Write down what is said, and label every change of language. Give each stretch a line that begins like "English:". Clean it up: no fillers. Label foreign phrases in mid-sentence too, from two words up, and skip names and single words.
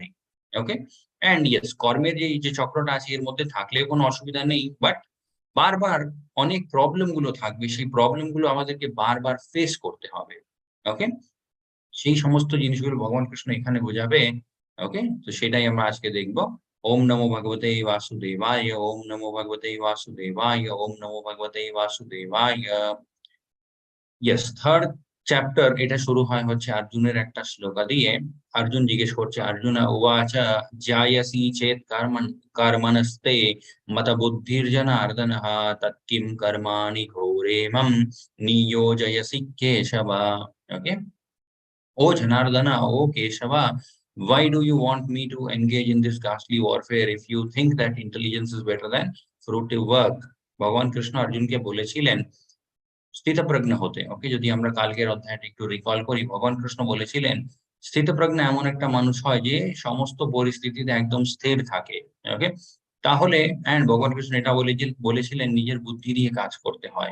English: okay, and yes,
Bangla: কর্মের যে চক্রটা আছে এর মধ্যে থাকলেও কোনো অসুবিধা নেই, বাট বারবার অনেক প্রবলেম গুলো থাকবে, সেই প্রবলেম গুলো আমাদেরকে বারবার ফেস করতে হবে। ওকে, সেই সমস্ত জিনিসগুলো ভগবান কৃষ্ণ এখানে বোঝাবে। ওকে, তো সেটাই আমরা আজকে দেখব।
Sanskrit: ॐ नमो भगवते वासुदेवाय, ॐ नमो भगवते वासुदेवाय, ॐ नमो भगवते वासुदेवाय।
Bangla: ইয়েস, থার্ড চ্যাপ্টার এটা শুরু হয় হচ্ছে অর্জুনের একটা শ্লোকা দিয়ে। অর্জুন জিজ্ঞেস করছে,
Sanskrit: अर्जुना उवाचा जायसि चेत कर्मणस्ते मत बुद्धिर्जनार्दनः तत्किम कर्माणि घोरे मम नियोजयसि केशव।
English: ওকে, O Janardana, O Keshava, why do you want me to engage in this ghastly warfare if you think that intelligence is better than fruitive work?
Bangla: ভগবান কৃষ্ণ অর্জুনকে বলেছিলেন স্থিতপ্রজ্ঞ হতে। ওকে, যদি আমরা কালকের অধ্যায়টা একটু রিকল করি, ভগবান কৃষ্ণ বলেছিলেন স্থিতপ্রজ্ঞ এমন একটা মানুষ হয় যে সমস্ত পরিস্থিতিতে একদম স্থির থাকে। ওকে, তাহলে এন্ড ভগবান কৃষ্ণ এটা বলেছিলেন নিজের বুদ্ধি দিয়ে কাজ করতে হয়।